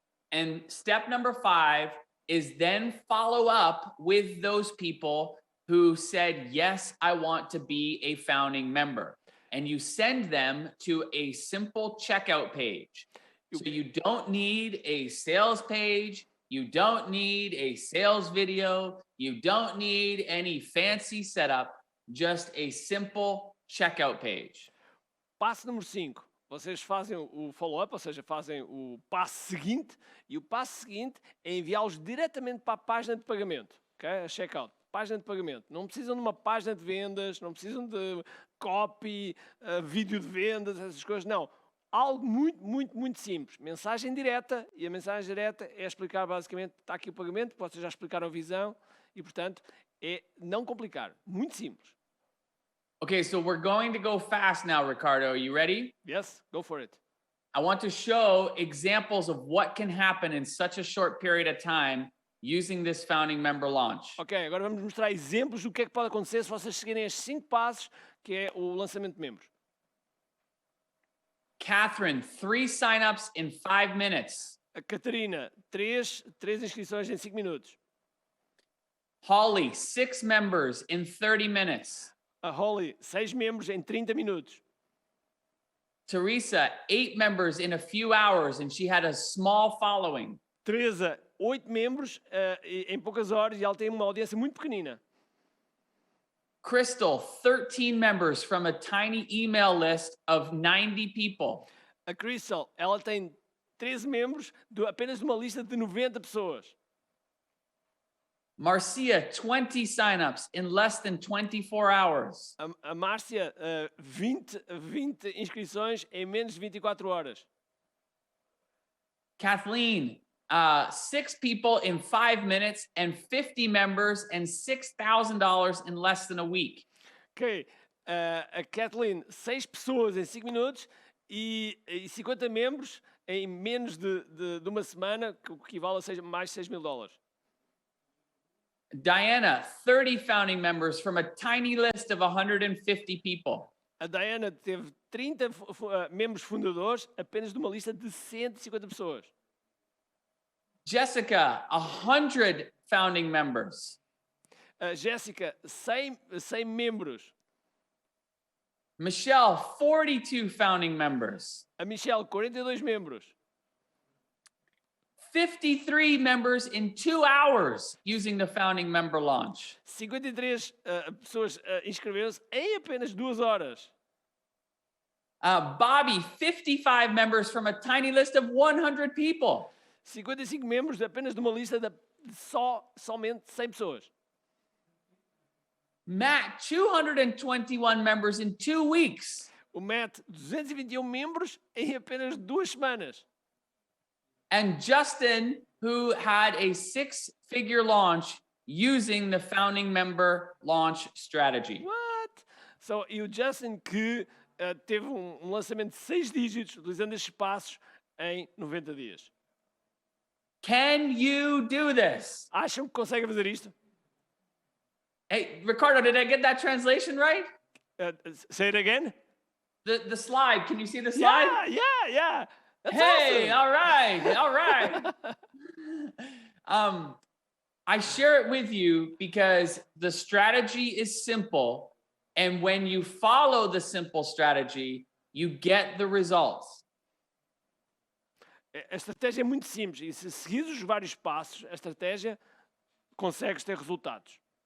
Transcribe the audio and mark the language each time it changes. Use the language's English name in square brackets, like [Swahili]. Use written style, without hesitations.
[English] And step number 5 is then follow up with those people who said, yes, I want to be a founding member. And you send them to a simple checkout page. So you don't need a sales page. You don't need a sales video. You don't need any fancy setup. Just a simple checkout page. [Portuguese] Passo número 5. Vocês fazem o follow-up, ou seja, fazem o passo seguinte. E o passo seguinte é enviá-los diretamente para a página de pagamento. Okay? A checkout. Página de pagamento. Não precisam de uma página de vendas, não precisam de copy, vídeo de vendas, essas coisas. Não. Algo muito simples. Mensagem direta. E a mensagem direta é explicar basicamente, está aqui o pagamento, vocês já explicaram a visão. E, portanto, é não complicar. Muito simples. [English] Okay, so we're going to go fast now, Ricardo. Are you ready? Yes, go for it. I want to show examples of what can happen in such a short period of time using this founding member launch. [Portuguese] Ok, agora vamos mostrar exemplos do que é que pode acontecer se vocês seguirem estes 5 passos, que é o lançamento de membros. [English] Catherine, 3 signups in 5 minutes. [Portuguese] A Catarina, 3 inscrições em 5 minutos. [English] Holly, 6 members in 30 minutes. [Portuguese] A Holly, 6 membros em 30 minutos. [English] Teresa, 8 members in a few hours, and she had a small following. [Portuguese] Teresa, 8 membros em poucas horas e ela tem uma audiência muito pequenina. [English] Crystal, 13 members from a tiny email list of 90 people. [Portuguese] A Crystal, ela tem 13 membros apenas de uma lista de 90 pessoas. [English] Marcia, 20 signups in less than 24 hours. [Portuguese] A Márcia, 20 inscrições em menos de 24 horas. [English] Kathleen, 6 people in 5 minutes and 50 members and $6,000 in less than a week. Ok, [Portuguese] A Kathleen, 6 pessoas em 5 minutos e 50 membros em menos de uma semana, que equivale a mais de $6,000. [English] Diana, 30 founding members from a tiny list of 150 people. [Portuguese] A Diana teve 30 membros fundadores apenas de uma lista de 150 pessoas. [English] Jessica, 100 founding members. [Portuguese] A Jéssica, 100 membros. [English] Michelle, 42 founding members. [Portuguese] A Michelle, 42 membros. [English] 53 members in 2 hours using the founding member launch. [Portuguese] 53 pessoas inscreveram-se em apenas 2 horas. [English] Bobby, 55 members from a tiny list of 100 people. [Portuguese] 55 membros apenas de uma lista de somente 100 pessoas. [English] Matt, 221 members in 2 weeks. [Portuguese] O Matt, 221 membros em apenas 2 semanas. [English] And Justin, who had a 6-figure launch using the founding member launch strategy. What? [Portuguese] So, e o Justin que teve lançamento de 6 dígitos utilizando estes passos em 90 dias. [English] Can you do this? [Portuguese] Acham que conseguem fazer isto? [English] Hey, Ricardo, did I get that translation right? Say it again? The slide, can you see the slide? Yeah. That's Hey, awesome. all right. I share it with you because the strategy is simple, and when you follow the simple strategy, you get the results. [Portuguese] A estratégia é muito simples e se seguires os vários passos, a estratégia consegues ter resultados.